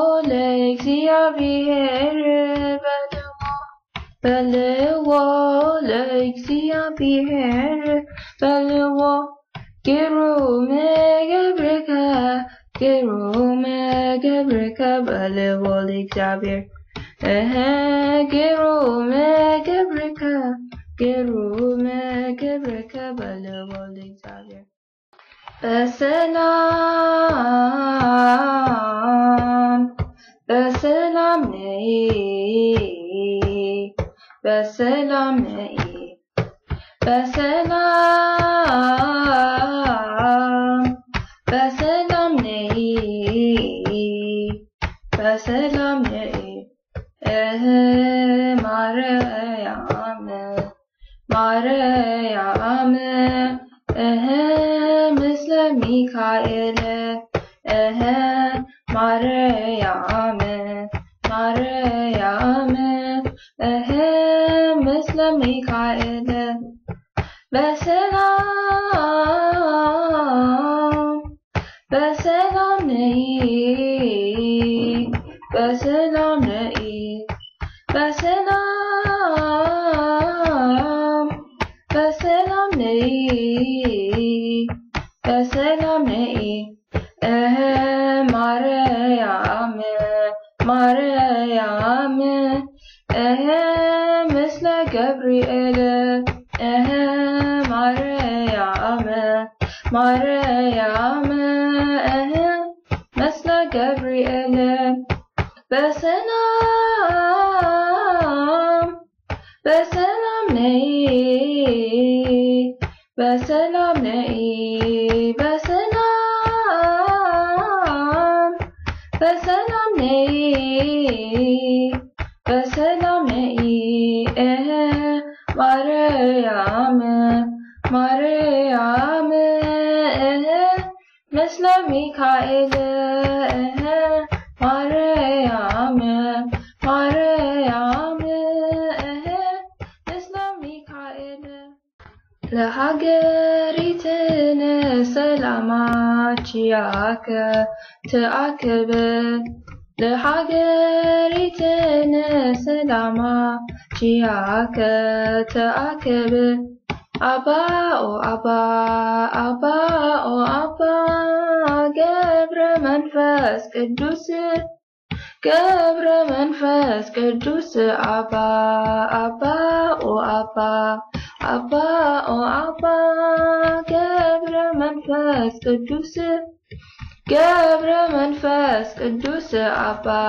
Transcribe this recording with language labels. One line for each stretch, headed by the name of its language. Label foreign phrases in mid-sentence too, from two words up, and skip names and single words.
Geez: ለእግዚአብሔር በልዎ፣ በልዎ ለእግዚአብሔር በልዎ፣ ግሩም ገብርከ፣ ግሩም ገብርከ በልዎ ለእግዚአብሔር። እህ፣ ግሩም ገብርከ፣ ግሩም ገብርከ በልዎ ለእግዚአብሔር።
Amharic: በሰላም፣ በሰላም ነይ፣ በሰላም ነይ፣ በሰላም፣ በሰላም ነይ፣ በሰላም ነይ። እህ፣ ማርያም፣ ማርያም፣ እህ፣ ምስለ ሚካኤል፣ እህ፣ ማርያም፣ ማርያም፣ እህ፣ ምስለ ሚካኤል። በሰላም፣ በሰላም ነይ፣ በሰላም ነይ፣ በሰላም፣ በሰላም ነይ፣ በሰላም ነይ። እህ፣ ማርያም፣ ማርያም፣ እህ፣ ምስለ ገብርኤል፣ እህ፣ ማርያም፣ ማርያም፣ እህ፣ ምስለ ገብርኤል። በሰላም፣ በሰላም ነይ፣ በሰላም ነይ፣ በሰላም፣ በሰላም ነይ፣ በሰላም ነይ። እህ፣ ማርያም፣ ማርያም፣ እህ፣ ምስለ ሚካኤል፣ እህ፣ ማርያም፣ ማርያም፣ እህ፣ ምስለ ሚካኤል።
Geez: ለሀገሪትነ ሰላማ ኪያከ ትአክብ፣ ለሀገሪትነ ሰላማ ኪያከ ትአክብ። አባ ኦ አባ፣ አባ ኦ አባ፣ ገብረ መንፈስ ቅዱስ፣ ገብረ መንፈስ ቅዱስ፣ አባ፣ አባ ኦ አባ፣ አባ ኦ አባ፣ ገብረ መንፈስ ቅዱስ፣ ገብረ መንፈስ ቅዱስ፣ አባ